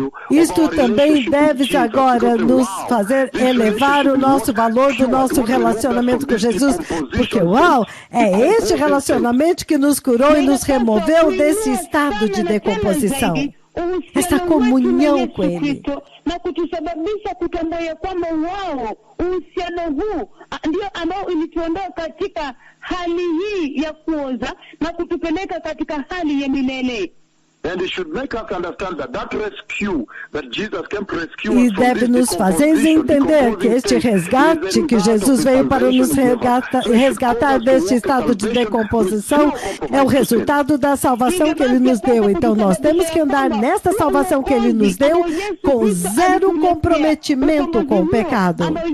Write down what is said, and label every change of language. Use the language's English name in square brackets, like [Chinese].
[Portuguese] Isto também deve agora nos fazer elevar o nosso valor do nosso relacionamento com Jesus, porque, uau, é este relacionamento que nos curou e nos removeu desse estado de decomposição. Essa comunhão com Ele. [Swahili] Na kutusababisha kutambua ya kwamba wao uhusiano huu ndio ambao ilituondoa katika hali hii ya kuoza na kutupeleka katika hali ya milele. [English] And it should make us understand that rescue that Jesus came to rescue [Portuguese] e deve nos fazer entender que este resgate que Jesus veio para nos resgatar deste estado de decomposição é o resultado da salvação que Ele nos deu. Então nós temos que andar nesta salvação que Ele nos deu com zero comprometimento com o pecado.